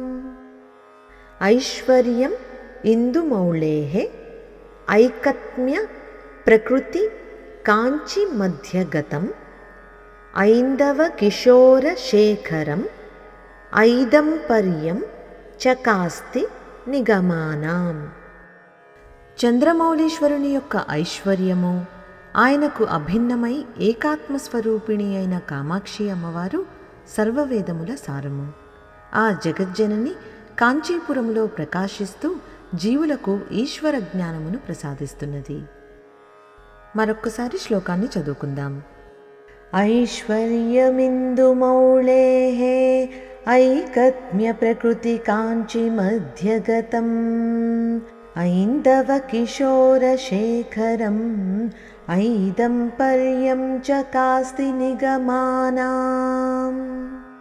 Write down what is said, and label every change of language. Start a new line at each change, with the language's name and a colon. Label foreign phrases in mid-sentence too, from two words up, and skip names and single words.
Sanskrit: ऐश्वर्यम् इन्दुमौळेः ऐकत्म्य प्रकृति काञ्चिमध्यगतम् ऐन्दवकिशोरशेखरम् ऐदम्पर्यं చకాస్తి నిగమానాం।
Telugu: చంద్రమౌళీశ్వరుని యొక్క ఐశ్వర్యము, ఆయనకు అభిన్నమై ఏకాత్మస్వరూపిణి అయిన కామాక్షి అమ్మవారు సర్వవేదముల సారము। ఆ జగజ్జనని కాంచీపురములో ప్రకాశిస్తూ జీవులకు ఈశ్వర జ్ఞానమును ప్రసాదిస్తున్నది। మరొక్కసారి శ్లోకాన్ని చదువుకుందాం।
Sanskrit: ఐశ్వర్యమిందుమౌళేః ऐकत्म्यप्रकृतिकाञ्चिमध्यगतम् ऐन्दवकिशोरशेखरम् ऐदम्पर्यं चकास्ति निगमानाम्।